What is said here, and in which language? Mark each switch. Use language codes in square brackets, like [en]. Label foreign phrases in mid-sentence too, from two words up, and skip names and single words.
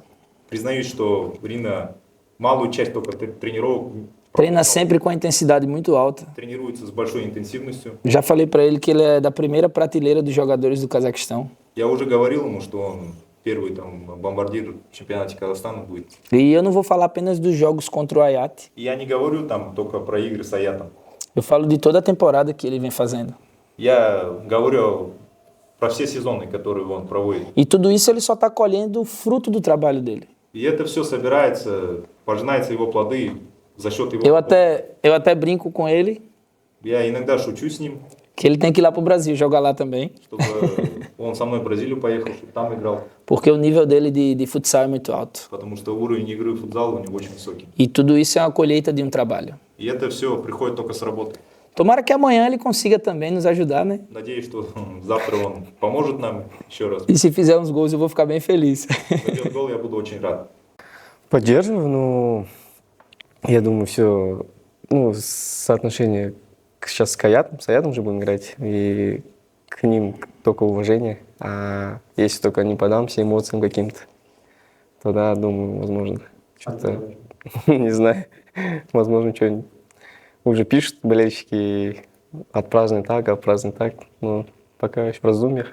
[ru] Признаюсь, что Рина малую часть только тренировок [pt] Treina sempre com a intensidade muito alta. [ru] тренируется с большой интенсивностью. [pt] Já falei para ele que ele é da primeira prateleira dos jogadores do Cazaquistão. [ru] Я уже говорил ему, что он первый там бомбардир в чемпионате Казахстана будет. [pt] E eu não vou falar apenas dos jogos contra o Hayat. [ru] И я не говорю там только про игры с Аятом. [pt] Eu falo de toda a temporada que ele vem fazendo. [ru] Я говорю про все сезоны, которые он проводит. [pt] E tudo isso ele só está colhendo o fruto do trabalho dele. [ru] И это все собирается, пожинаются его плоды за счет его. [pt] Eu até brinco com ele [ru] Я иногда шучу с ним, [pt] que ele tem que ir lá para o Brasil jogar lá também, [ru] чтобы он со мной в Бразилию поехал, чтобы там играл. [pt] porque o nível dele de futsal é muito alto. [ru] Потому что уровень игры в футзал у него очень высокий. [pt] E tudo isso é uma colheita de um trabalho. [ru] И это все приходит только с работы. [pt] Tomara que amanhã ele consiga também nos ajudar, né? [ru] Надеюсь, что завтра он поможет нам еще раз. [pt] E se fizer uns gols eu vou ficar bem feliz. [ru] Забьет гол, я буду очень рад. Поддерживаю, но я думаю, все, соотношение сейчас с Аятом же будем играть, и к ним только уважение. А если только не подамся эмоциям каким-то, тогда, думаю, возможно, что-то, не знаю, возможно, что-нибудь уже пишут болельщики, отпразднуй так, но пока еще в раздумьях.